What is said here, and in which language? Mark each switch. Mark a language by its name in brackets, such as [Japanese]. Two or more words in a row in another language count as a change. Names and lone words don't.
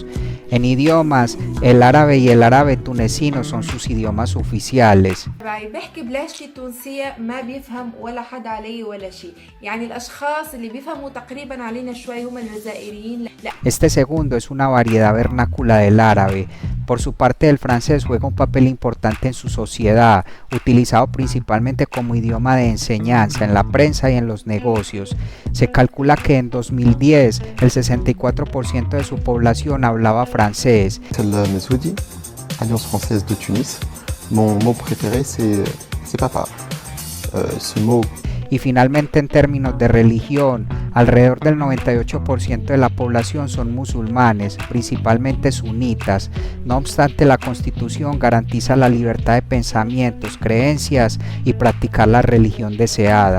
[Spanish] En idiomas, el árabe y el árabe tunecino son sus idiomas oficiales. [Arabic] بحكي بلهجتي التونسية ما بيفهم ولا حد علي ولا شيء، يعني الأشخاص اللي بيفهموا تقريبا علينا شوي هم الجزائريين. [Spanish] Este segundo es una variedad vernácula del árabe. Por su parte, el francés juega un papel importante en su sociedad, utilizado principalmente como idioma de enseñanza en la prensa y en los negocios. Se calcula que en 2010 el 64% de su población hablaba francés. [French] Messoudi, Alliance Française de Tunis. Mon mot préféré c'est papa. Ce mot. [Spanish] Y finalmente, en términos de religión, alrededor del 98% de la población son musulmanes, principalmente sunitas. No obstante, la Constitución garantiza la libertad de pensamientos, creencias y practicar la religión deseada.